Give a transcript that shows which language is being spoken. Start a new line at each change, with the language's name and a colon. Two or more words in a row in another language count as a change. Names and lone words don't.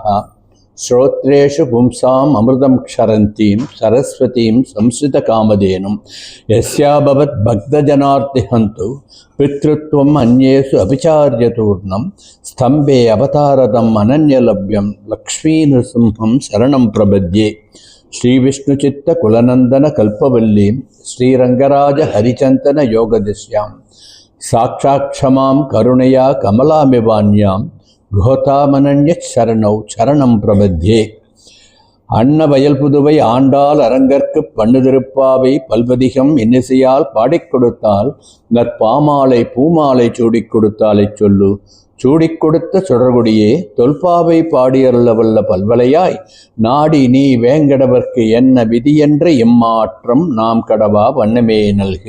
Sanskrit: श्रोत्रेषु पुंसाम् अमृतं क्षरन्तीं सरस्वतीं संस्कृतकामधेनुं यस्याभवत् भक्तजनार्तिहन्तु पितृत्वम् अन्येषु अभिचार्यतूर्णं स्तम्भे अवतारदम् अनन्यलभ्यं लक्ष्मीनृसिंहं शरणं प्रपद्ये श्रीविष्णुचित्तकुलनन्दनकल्पवल्लीं श्रीरङ्गराजहरिचन्दनयोगदिश्यां साक्षाक्षमां करुणया कमलामिवान्यां கோதாமனன்யச்சரணௌ சரணம் பிரபத்யே.
Tamil: அன்னவயல் புதுவை ஆண்டாள் அரங்கற்கு பண்ணு திருப்பாவை பல்வதிகம் இன்னிசையால் பாடிக் கொடுத்தால் நற்பாமாலை பூமாலை சூடிக் கொடுத்தாலை சொல்லு. சூடிக் கொடுத்த சுடர்கொடியே தொல்பாவை பாடியருள வல்ல பல்வலையாய் நாடி நீ வேங்கடவர்க்கு என்ன விதியென்ற இம்மாற்றம் நாம் கடவா வண்ணமே நல்கு.